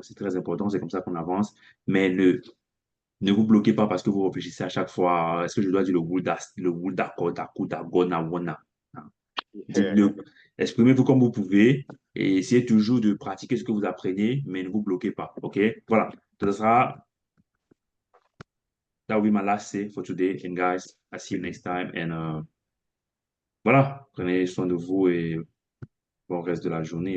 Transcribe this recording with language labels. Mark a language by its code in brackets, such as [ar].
[fr] C'est très important, c'est comme ça qu'on avance. Mais ne vous bloquez pas parce que vous réfléchissez à chaque fois, est-ce que je dois dire le would, d'accord, d'accord, d'accord, wona. [en] Yeah. [fr] Dites-le, exprimez-vous comme vous pouvez et essayez toujours de pratiquer ce que vous apprenez, mais ne vous bloquez pas. OK? Voilà. [en] That will be my last say for today. And guys, I see you next time. [fr] And voilà, prenez soin de vous et bon reste de la journée.